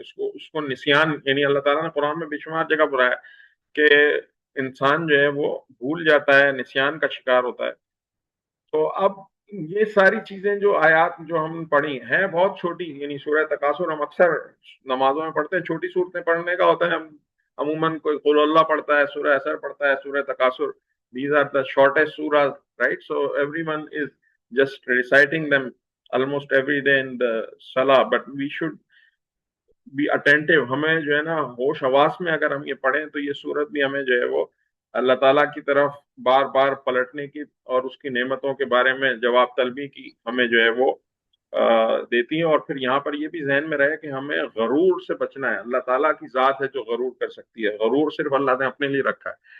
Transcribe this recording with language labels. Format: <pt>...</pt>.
<ur>اس کو نسیان، یعنی اللہ تعالیٰ نے قرآن میں بے شمار جگہ بلایا کہ انسان جو ہے وہ بھول جاتا ہے، نسیان کا شکار ہوتا ہے. تو اب یہ ساری چیزیں جو آیات جو ہم پڑھی ہیں بہت چھوٹی، یعنی سورہ تکاثر ہم اکثر نمازوں میں پڑھتے ہیں، چھوٹی صورتیں پڑھنے کا ہوتا ہے. ہم عموماً کوئی قل اللہ پڑھتا ہے، سورہ اثر پڑھتا ہے، سورہ تکاثر.</ur> <en>These are the shortest surahs, right? So everyone is just reciting them almost every day in the salah, but we should be attentive.</en> <ur>ہمیں جو ہے نا ہوش حواس میں اگر ہم یہ پڑھیں تو یہ صورت بھی ہمیں جو ہے وہ اللہ تعالیٰ کی طرف بار بار پلٹنے کی اور اس کی نعمتوں کے بارے میں جواب طلبی کی ہمیں جو ہے وہ دیتی ہیں. اور پھر یہاں پر یہ بھی ذہن میں رہے کہ ہمیں غرور سے بچنا ہے. اللہ تعالیٰ کی ذات ہے جو غرور کر سکتی ہے، غرور صرف اللہ نے اپنے لیے رکھا ہے.</ur>